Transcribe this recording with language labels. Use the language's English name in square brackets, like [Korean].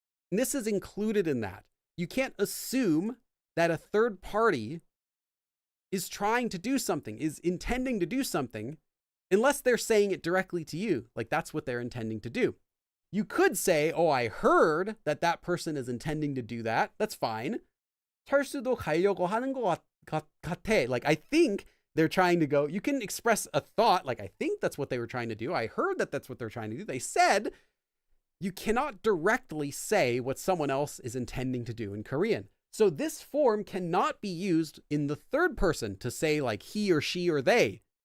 [English] And this is included in that. You can't assume that a third party is trying to do something, is intending to do something, unless they're saying it directly to you, like that's what they're intending to do. You could say, oh, I heard that that person is intending to do that. That's fine. [Korean] 철수도 가려고 하는 것 같아. [English] Like, I think they're trying to go. You can express a thought, like, I think that's what they were trying to do. I heard that that's what they're trying to do. They said, you cannot directly say what someone else is intending to do in Korean. So this form cannot be used in the third person to say like he or she or they.